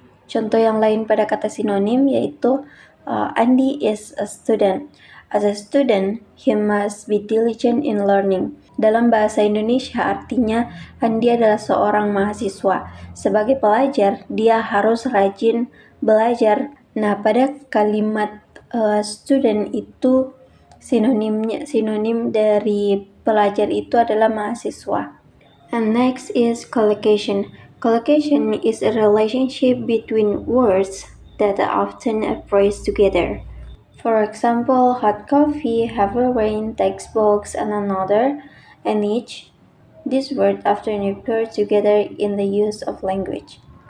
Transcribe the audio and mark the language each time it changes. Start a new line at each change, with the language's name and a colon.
Indonesian: Contoh yang lain pada kata sinonim yaitu
English: Andy is a student. As a student, he must be diligent in learning.
Indonesian: Dalam bahasa Indonesia artinya Andy adalah seorang mahasiswa. Sebagai pelajar, dia harus rajin belajar. Nah, pada kalimat student itu sinonim dari pelajar itu adalah mahasiswa.
English: And next is collocation. Collocation is a relationship between words that often are phrased together. For example, hot coffee, heavy rain, textbooks, and another, and each. These words often appear together in the use of language.